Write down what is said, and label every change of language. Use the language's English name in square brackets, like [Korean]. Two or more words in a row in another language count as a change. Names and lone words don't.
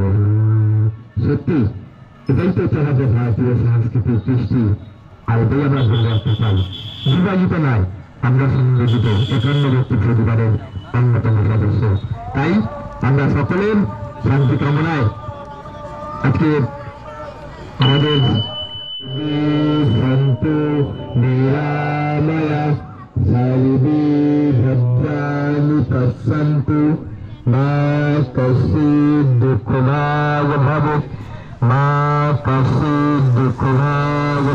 [Bangla] সত্যি এটাই তো আমাদের ভারতীয় সংস্কৃতির কৃষ্টি, আর এটাই আমরা ধরে রাখতে চাই। বিভাজিত নয়, আমরা সংযোজিত 51 পরিবারের অন্যতম সদস্য। তাই আমরা সকলের শান্তি কামনায় আজকে আমাদের [Sanskrit] সন্তু নিরাময়া সর্বে ভদ্রাণি পশ্যন্তু মা কশ্চিৎ দুঃখভাগ ভবেৎ, মা কশ্চিৎ দুঃখভাগ